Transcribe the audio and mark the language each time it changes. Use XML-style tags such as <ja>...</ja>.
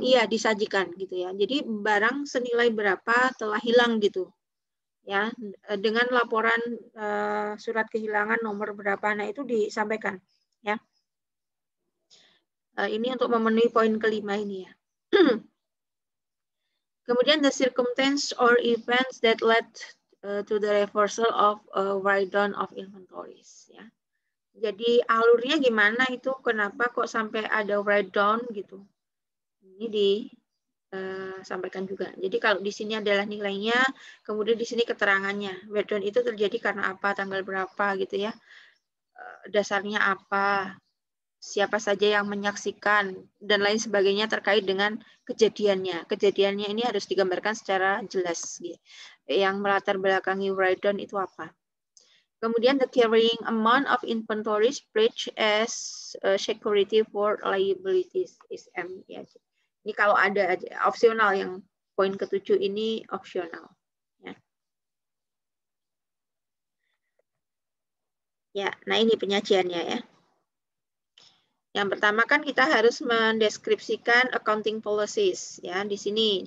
<id>Iya, disajikan gitu ya. Jadi barang senilai berapa telah hilang gitu. Ya, dengan laporan surat kehilangan nomor berapa, nah itu disampaikan ya. Ini untuk memenuhi poin kelima ini ya.</id> <en>Kemudian the circumstance or events that led to the reversal of write down of inventories ya.</en> <id>Jadi alurnya gimana itu, kenapa kok sampai ada write down gitu. Ini disampaikan juga. Jadi kalau di sini adalah nilainya, kemudian di sini keterangannya. Write down itu terjadi karena apa, tanggal berapa gitu ya. Dasarnya apa, siapa saja yang menyaksikan, dan lain sebagainya terkait dengan kejadiannya. Kejadiannya ini harus digambarkan secara jelas. Gitu. Yang melatar belakangi write down itu apa.</id> <en>Kemudian the carrying amount of inventories pledged as security for liabilities is M.</en> <id>Ya. Ini kalau ada opsional, yang poin ke-7 ini opsional. Ya. Ya, nah ini penyajiannya ya. Yang pertama kan kita harus mendeskripsikan accounting policies ya di sini.</id>